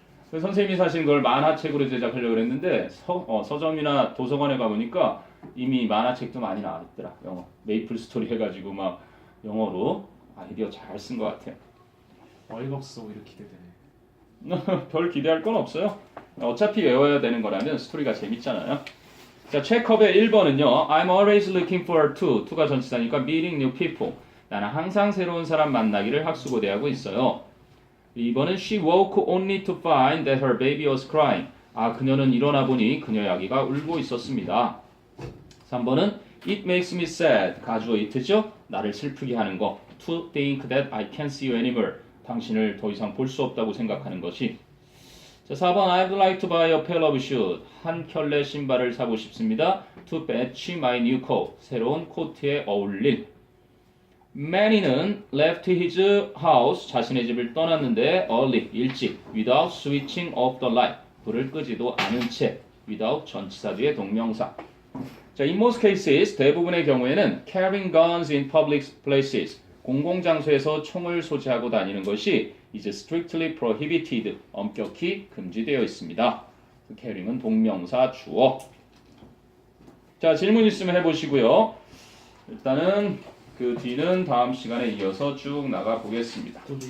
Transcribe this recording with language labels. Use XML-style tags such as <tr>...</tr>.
<ko>그 선생님이 사실 그걸 만화책으로 제작하려고 했는데 서점이나 도서관에 가보니까 이미 만화책도 많이 나와있더라. 영어 메이플 스토리 해가지고 막 영어로 아이디어 잘 쓴 것 같아요. 어이가 없어. 오히려 기대되네. 별 기대할 건 없어요. 어차피 외워야 되는 거라면 스토리가 재밌잖아요. 자, 체컵의 1번은요.</ko> <en>I'm always looking forward to.</en> <ko>to가 전치사니까</ko> <en>meeting new people.</en> <ko>나는 항상 새로운 사람 만나기를 학수고대하고 있어요. 2번은</ko> <en>she woke only to find that her baby was crying.</en> <ko>그녀는 일어나 보니 그녀의 아기가 울고 있었습니다. 3번은</ko> <en>it makes me sad.</en> <ko>가주어 it죠? 나를 슬프게 하는 거.</ko> <en>to think that I can't see you anymore.</en> <ko>당신을 더 이상 볼 수 없다고 생각하는 것이.</ko> <en>자, 4번 I'd like to buy a pair of shoes.</en> <ko>한 켤레 신발을 사고 싶습니다.</ko> <en>to match my new coat.</en> <ko>새로운 코트에 어울릴.</ko> <en>Manny는 left his house.</en> <ko>자신의 집을 떠났는데 early. 일찍.</ko> <en>without switching off the light.</en> <ko>불을 끄지도 않은 채. without 전치사 뒤에 동명사.</ko> <en>자, in most cases</en> <ko>대부분의 경우에는</ko> <en>carrying guns in public places.</en> <ko>공공장소에서 총을 소지하고 다니는 것이</ko> <en>is strictly prohibited.</en> <ko>엄격히 금지되어 있습니다. carrying은 동명사 주어. 자, 질문 있으면 해보시고요. 일단은 그 뒤는 다음 시간에 이어서 쭉 나가 보겠습니다.</ko>